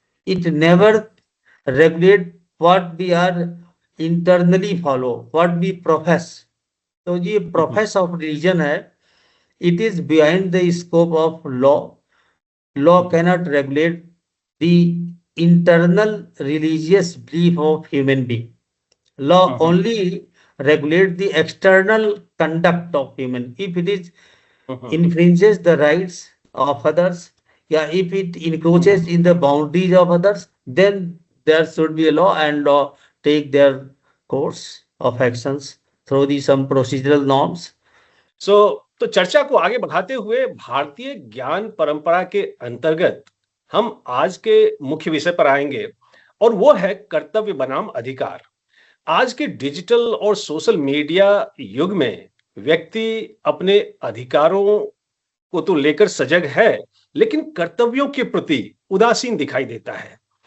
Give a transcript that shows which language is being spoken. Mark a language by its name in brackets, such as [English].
[English] It never regulate what we are internally follow, what we profess. [Hindi] तो ये [English] Profess of religion है, it is behind the scope of law. Law cannot regulate the internal religious belief of human being. Law only regulate the external conduct of human. If it is infringes the rights of others, yeah, if it encroaches in the boundaries of others, then there should be a law, and law take their course of actions through the some procedural norms. [Hindi] तो चर्चा को आगे बढ़ाते हुए भारतीय ज्ञान परंपरा के अंतर्गत हम आज के मुख्य विषय पर आएंगे, और वो है कर्तव्य बनाम अधिकार। आज के डिजिटल और सोशल मीडिया युग में व्यक्ति अपने अधिकारों को तो लेकर सजग है, लेकिन कर्तव्यों के प्रति उदासीन दिखाई देता है।